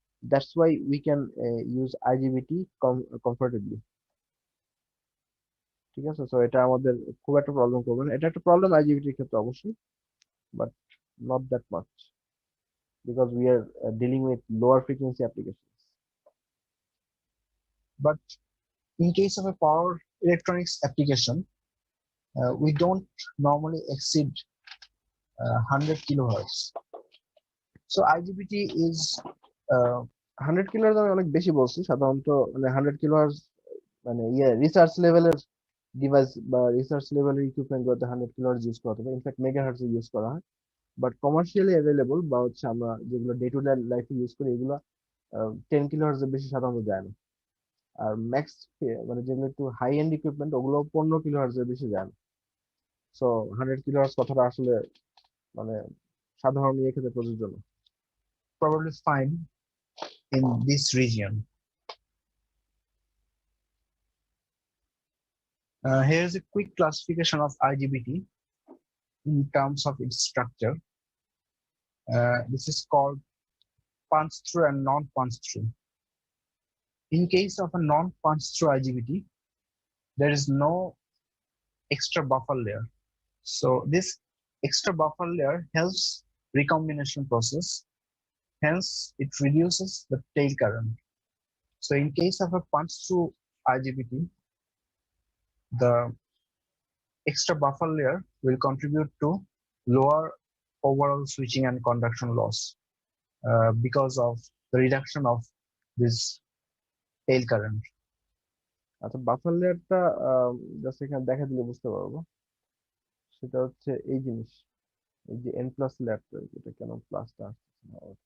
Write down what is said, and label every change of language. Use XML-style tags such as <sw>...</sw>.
<en>That's why we can use IGBT comfortably.</en> <bn>ঠিক আছে, so এটা আমাদের খুব একটা প্রবলেম করবে না। এটা একটা প্রবলেম আইজিবিটির ক্ষেত্রে অবশ্যই,</bn> <en>But not that much because we are dealing with lower frequency applications. But in case of a power electronics application, we don't normally exceed 100 kilohertz. So IGBT is</en> <bn>100 kilohertz আমি অনেক বেশি বলছি, সাধারণত মানে 100 কিলোহার্জ মানে research লেভেলের device বা research লেভেলের ইকুইপমেন্ট গুলোতে 100 কিলোহার্জ ইউজ করা হবে, ইনফ্যাক্ট মেগাহার্টজ ইউজ করা হয়। বাট কমার্শিয়ালি অ্যাভেলেবল বা হচ্ছে আমরা যেগুলো ডে টু ডে লাইফে ইউজ করি, এগুলো 10 কিলোহার্জ এর বেশি সাধারণত যায় না। আর ম্যাক্স মানে যেগুলো একটু হাই এন্ড ইকুইপমেন্ট, ওগুলো 15 কিলোহার্জ এর বেশি যায় না। সো 100 কিলোহার্জ কথাটা আসলে মানে সাধারণ ইয়ে ক্ষেত্রে প্রযোজ্য না।</bn> <en>probably fine in this region. Here's a quick classification of IGBT in terms of its structure. This is called punch-through and non-punch-through. In case of a non-punch-through IGBT, there is no extra buffer layer. So this extra buffer layer helps recombination process. Hence, it reduces the tail current. So in case of a punch-through IGBT, the extra buffer layer will contribute to lower overall switching and conduction loss because of the reduction of this tail current.</en> <bn>আচ্ছা, buffer লেয়ারটা just এখানে দেখা দিলে বুঝতে পারবো। সেটা হচ্ছে এই জিনিস, এই যে এন প্লাস লেয়ারটা, এটা কেন প্লাসটা আসছে না?</bn>